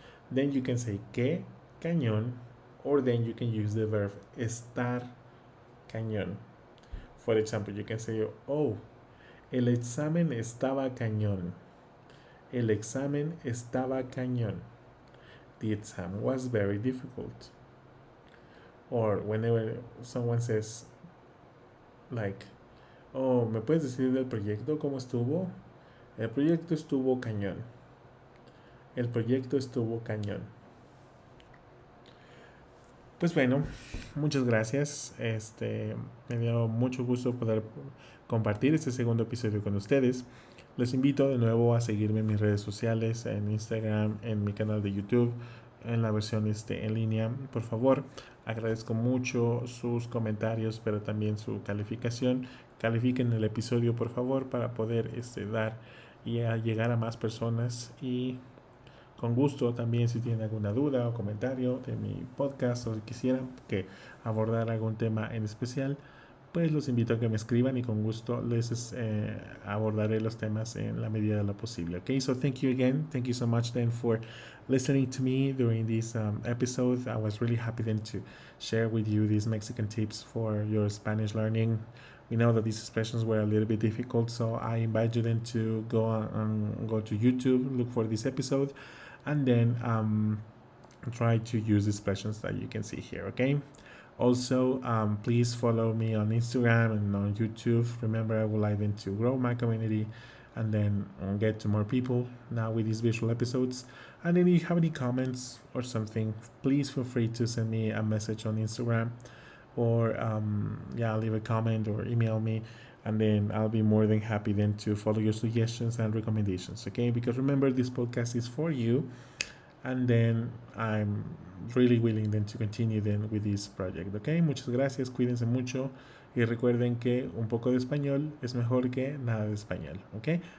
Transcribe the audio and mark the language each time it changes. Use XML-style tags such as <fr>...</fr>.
<en>Then you can say</en> <es>qué cañón,</es> <en>or then you can use the verb</en> <es>estar cañón.</es> <en>For example, you can say, oh,</en> <es>el examen estaba cañón.</es> <en>El examen estaba cañón. The exam was very difficult. Or whenever someone says, like, oh,</en> <es>¿me puedes decir del proyecto cómo estuvo?</es> <en>El proyecto estuvo cañón. El proyecto estuvo cañón.</en> <es>Pues bueno, muchas gracias. Me dio mucho gusto poder compartir este segundo episodio con ustedes. Les invito de nuevo a seguirme en mis redes sociales, en Instagram, en mi canal de YouTube, en la versión en línea. Por favor, agradezco mucho sus comentarios, pero también su calificación. Califiquen el episodio, por favor, para poder dar y a llegar a más personas. Y con gusto también, si tienen alguna duda o comentario de mi podcast, o si quisieran que abordara algún tema en especial, pues los invito a que me escriban y con gusto les abordaré los temas en la medida de lo posible.</es> <en>Okay, so thank you again. Thank you so much then for listening to me during this episode. I was really happy then to share with you these Mexican tips for your Spanish learning. We know that these expressions were a little bit difficult, so I invite you then to go to YouTube, look for this episode, and then try to use the expressions that you can see here, okay? Also, please follow me on Instagram and on YouTube. Remember, I would like them to grow my community and then get to more people now with these visual episodes. And then if you have any comments or something, please feel free to send me a message on Instagram, or leave a comment or email me, and then I'll be more than happy then to follow your suggestions and recommendations, okay? Because remember, this podcast is for you, and then I'm really willing then to continue then with this project, okay?</en> <es>Muchas gracias, cuídense mucho y recuerden que un poco de español es mejor que nada de español, okay?</es>